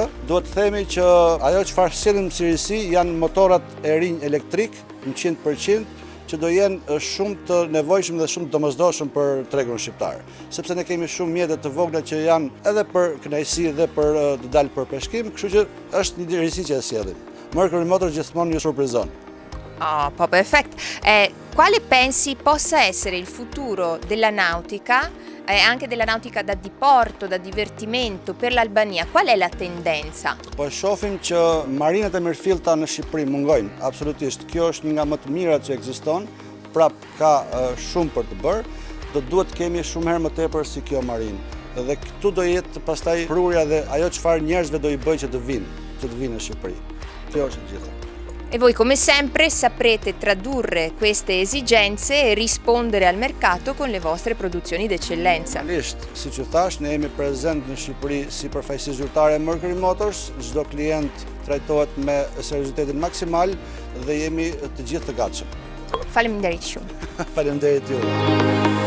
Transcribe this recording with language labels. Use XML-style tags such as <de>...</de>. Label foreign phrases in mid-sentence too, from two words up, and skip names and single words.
<sq>Duhet të themi që ajo çfarë sillim si risi janë motorat e rinj elektrik 100%, që do jenë shumë të nevojshëm dhe shumë të domosdoshëm për tregun shqiptar. Sepse ne kemi shumë mjete të vogla që janë edhe për kënaqësi dhe për të dalë për peshkim, kështu që është një risi që e sjellim. Mercury Motors gjithmonë ju surprizon.</sq> <it>Oh, perfetto. Quale pensi possa essere il futuro della nautica, anche della nautica da diporto, da divertimento per l'Albania? Qual è la tendenza?</it> <sq>Po shohim që marinat e mirëfillta në Shqipëri mungojnë, absolutisht. Kjo është një nga më të mirat që ekziston, prap ka shumë për të bërë, do duhet kemi shumë herë më tepër si kjo marinë. Dhe këtu do jetë pastaj prurja dhe ajo çfarë njerëzve do i bëjë që të vinë në Shqipëri. Kjo është e gjitha.</sq> <it>E voi come sempre saprete tradurre queste esigenze e rispondere al mercato con le vostre produzioni d'eccellenza.</it> <sq>Si që thash, ne jemi prezent në Shqipëri si përfaqësi zyrtare e Mercury Motors, çdo klient trajtohet me seriozitetin maksimal dhe jemi të gjithë të gatshëm. Faleminderit shumë. Faleminderit ju.</sq>